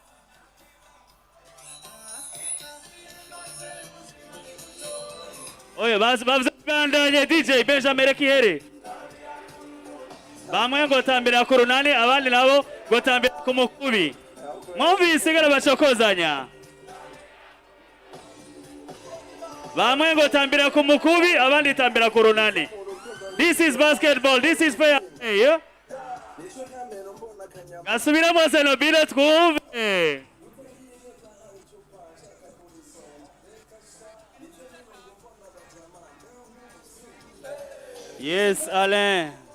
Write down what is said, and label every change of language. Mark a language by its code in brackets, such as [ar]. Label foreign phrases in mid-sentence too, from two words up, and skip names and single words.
[rn] bazabandanye DJ Benjamin Rekihere. Bamwe ngo tambira ku runani, abandi nabo ngo tambira ku mukubi. Mwumvise gara bacokozanya. Bamwe ngo tambira ku mukubi, abandi tambira ku runani. [en] This is basketball, this is fair play. [rn] Gasubiramo Zenobino twumve. Yes, Alain.